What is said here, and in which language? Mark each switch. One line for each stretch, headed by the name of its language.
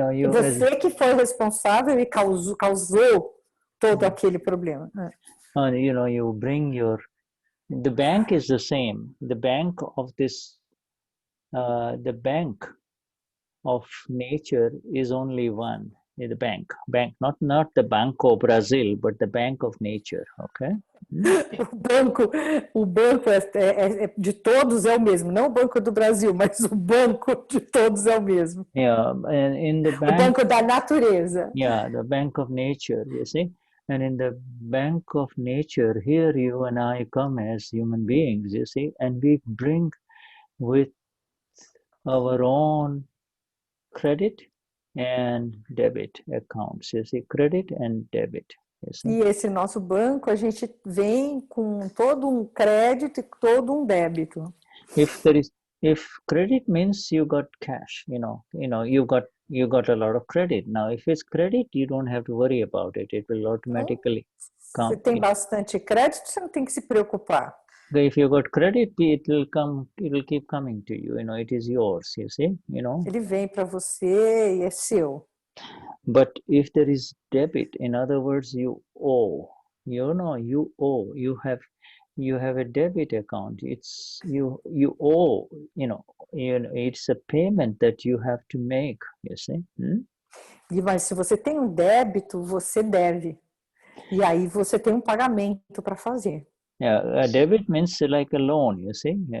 Portuguese: Você que foi responsável e causou todo aquele problema.
English: You bring the bank is the same. The bank of the bank of nature is only one. The bank, not the Banco Brazil, but the bank of nature. Okay.
Portuguese: O banco de todos é o mesmo, não o Banco do Brasil, mas o banco de todos é o mesmo.
English: Yeah, and in the bank,
Portuguese: o banco da natureza.
English: Yeah, the bank of nature, you see. And in the bank of nature, here you and I come as human beings, you see, and we bring with our own credit and debit accounts, you see, credit and debit.
Portuguese: E esse nosso banco, a gente vem com todo um crédito e todo um débito.
English: If credit means you got cash, you got a lot of credit. Now, if it's credit, you don't have to worry about it. It will automatically come.
Portuguese: Você tem bastante crédito, você não tem que se preocupar.
English: If you got credit, it will keep coming to you. It is yours, you see,
Portuguese: Ele vem para você e é seu.
English: But if there is debit, in other words, you owe. You owe. You have a debit account. It's you owe. It's a payment that you have to make. You see.
Portuguese: Mas se você tem um débito, você deve. E aí você tem um pagamento para fazer.
English: Yeah, a debit means like a loan, you see.